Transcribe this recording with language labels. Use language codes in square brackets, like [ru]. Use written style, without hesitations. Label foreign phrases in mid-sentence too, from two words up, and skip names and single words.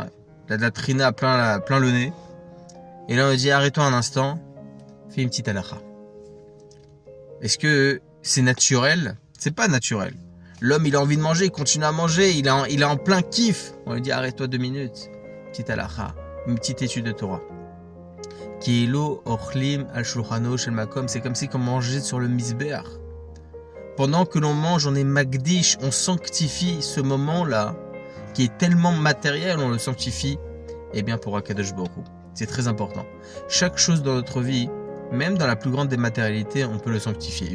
[fr] Il a de la trina plein le nez. Et là, on lui dit, arrête-toi un instant. Fais une petite halakha. Est-ce que c'est naturel? C'est pas naturel. L'homme, il a envie de manger, il continue à manger, il est en plein kiff. On lui dit, arrête-toi 2 minutes. Petite halakha, une petite étude de Torah. [he] כאילו אוכלים על שולחנו של מקום. [fr] C'est comme si on mangeait sur le misbeach. Pendant que l'on mange, on est magdish, on sanctifie ce moment-là, qui est tellement matériel, on le sanctifie, et bien pour [he] הקדוש ברוך הוא. [fr] C'est très important. Chaque chose dans notre vie, même dans la plus grande des matérialités, on peut le sanctifier.